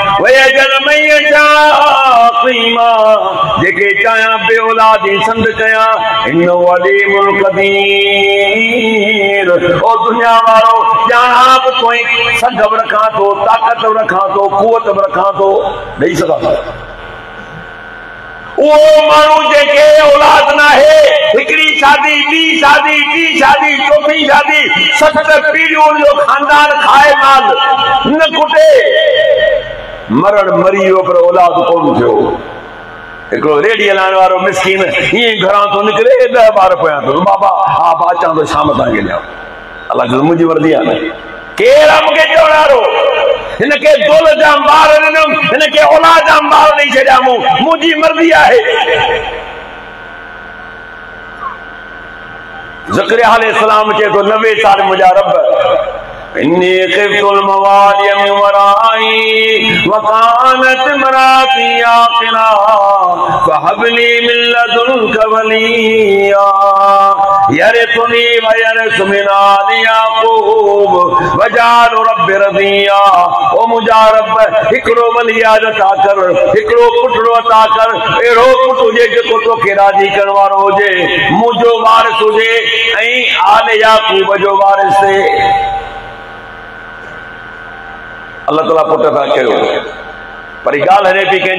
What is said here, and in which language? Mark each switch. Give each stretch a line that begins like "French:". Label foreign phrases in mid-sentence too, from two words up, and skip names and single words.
Sindhi: जेके चाहियां बे औलादी संद कयां।
Arabic: إنه عليم قدير.
Sindhi: ओ दुनिया वारो ॼाणा बि तोई संद बि रखां थो, ताक़त बि रखां थो, कुवत बि रखां थो, ॾेई सघां थो। वो मानू जेके औलाद ना है, हिकड़ी शादी, ॿी शादी, टी शादी, चौथी शादी, 7 पीढ़ियों जो खानदान खाए माल न कुटे, मरण मरी वियो पर औलाद कोन थियो। हिकिड़ो रेडी हलाइण वारो मिस्कीन ईअं घरां थो निकिरे, 10 ॿार पिया थो, बाबा हा अचां थो शाम तव्हांखे ॾियां। अलाह जो मुंहिंजी वर्दी आहे न, केरु मूंखे चवण वारो? हिनखे दौल जा ॿार ॾिनमि, हिनखे औलाद जा ॿार ॾेई छॾिया मूं, मुंहिंजी मर्ज़ी आहे। ज़करिया अलैहिस्सलाम चए थो 90 साल मुंहिंजा रब
Arabic: إني خفت الموالي من ورائي وكانت امرأتي عاقرا فهب لي من لدنك وليا يرثني ويرث من آل يعقوب واجعله رب رضيا.
Sindhi: ओ मुंहिंजा रब हिकिड़ो वली अता कर, हिकिड़ो पुटड़ो अता कर, अहिड़ो पुट हुजे जेको तोखे राज़ी करण वारो हुजे, मुंहिंजो वारिस हुजे ऐं आले याक़ूब जो वारिस थे। अल्लाह ताला पुट था कयो, पर ॻाल्हि हले पई कंहिंजी?